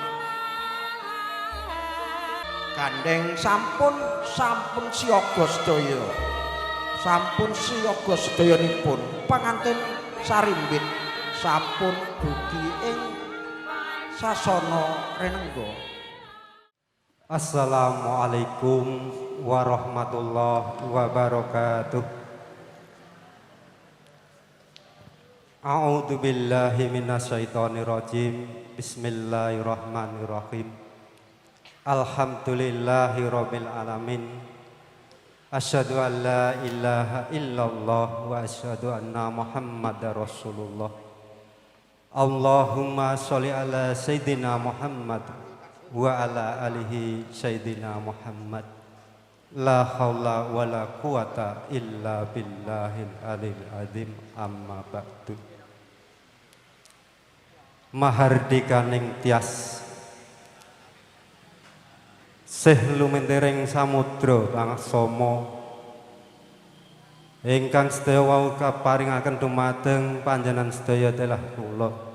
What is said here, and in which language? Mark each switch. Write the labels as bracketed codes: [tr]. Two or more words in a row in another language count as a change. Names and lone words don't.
[jv] Gandeng sampun siyaga sedaya. Sampun siyaga sedayanipun panganten sarimbit sampun dugi ing sasana renengga. [ar] السلام عليكم ورحمة الله وبركاته. أعوذ بالله من الشيطان الرجيم. بسم الله الرحمن الرحيم. الحمد لله رب العالمين. أشهد أن لا إله إلا الله وأشهد أن محمدا رسول الله. اللهم صل على سيدنا محمد وعلى آله سيدنا محمد. لا حول ولا قوة إلا بالله العلي العظيم أما بعد. [jv] Mahardikaning tias sih lumentering samudra pangsama ingkang sedaya wau kaparingaken dumateng panjenengan sedaya telah kula